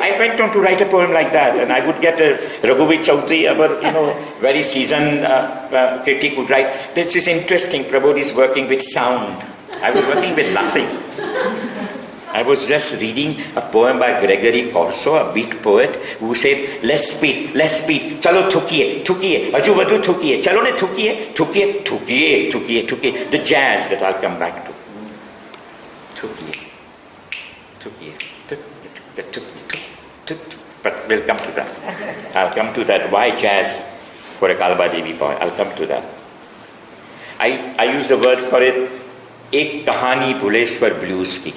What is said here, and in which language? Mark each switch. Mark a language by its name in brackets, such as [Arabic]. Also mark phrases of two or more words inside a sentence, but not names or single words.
[English] I went on to write a poem like that, and I would get Raghuveer Chaudhary, our very seasoned critic, would write, this is interesting, Prabodh is working with sound. I was working with nothing. I was just reading a poem by Gregory Corso, a beat poet, who said, less beat, [Gujarati] ચાલો થૂંકીએ, આજુ વાડુ થૂંકીએ, ચાલો ને થૂંકીએ, [English] the jazz that I'll come back to. Thukiye. But we'll come to that. I'll come to that. Why jazz for a Kalba Devi boy? I'll come to that. I use a word for it, [Hindi] ek kahani Bhuleshwar blues ki.